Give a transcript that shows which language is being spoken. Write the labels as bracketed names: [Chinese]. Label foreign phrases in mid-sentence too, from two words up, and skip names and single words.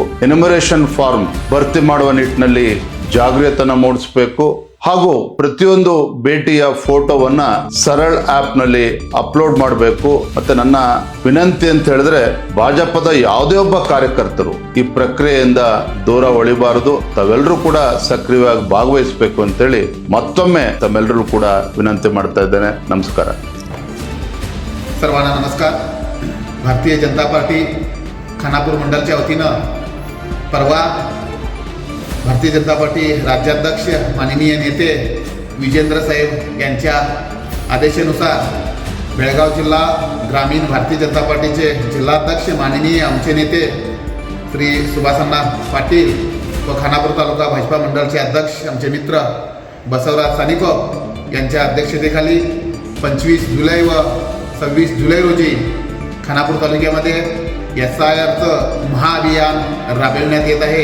[Kannada] ಎನ್ಯುಮರೇಷನ್ ಫಾರ್ಮ್ ಭರ್ತಿ ಮಾಡುವ ನಿಟ್ಟಿನಲ್ಲಿ ಜಾಗೃತಿಯನ್ನು ಮೂಡಿಸಬೇಕು ಹಾಗೂ ಪ್ರತಿಯೊಂದು ಭೇಟಿಯ ಫೋಟೋವನ್ನ ಸರಳ್ ಆಪ್ ನಲ್ಲಿ ಅಪ್ಲೋಡ್ ಮಾಡಬೇಕು। ಮತ್ತೆ ನನ್ನ ವಿನಂತಿ ಅಂತ ಹೇಳಿದ್ರೆ ಭಾಜಪದ ಯಾವುದೇ ಒಬ್ಬ ಕಾರ್ಯಕರ್ತರು ಈ ಪ್ರಕ್ರಿಯೆಯಿಂದ ದೂರ ಉಳಿಬಾರದು, ತಾವೆಲ್ಲರೂ ಕೂಡ ಸಕ್ರಿಯವಾಗಿ ಭಾಗವಹಿಸಬೇಕು ಅಂತೇಳಿ ಮತ್ತೊಮ್ಮೆ ತಮ್ಮೆಲ್ಲರೂ ಕೂಡ ವಿನಂತಿ ಮಾಡ್ತಾ ಇದ್ದೇನೆ। ನಮಸ್ಕಾರ। [Marathi] सर्वांना नमस्कार। भारतीय जनता पार्टी खानापूर मंडलच्या वतीनं परवा भारतीय जनता पार्टी राज्याध्यक्ष माननीय नेते विजेंद्र साहेब यांच्या आदेशानुसार बेळगाव जिल्हा ग्रामीण भारतीय जनता पार्टीचे जिल्हाध्यक्ष माननीय आमचे नेते श्री सुभाषअण्णा पाटील व खानापूर तालुका भाजपा मंडळचे अध्यक्ष आमचे मित्र बसवराज साणिकोप्प यांच्या अध्यक्षतेखाली 25 जुलै व 26 जुलै रोजी खानापूर तालुक्यामध्ये SIRचं महाअभियान राबविण्यात येत आहे।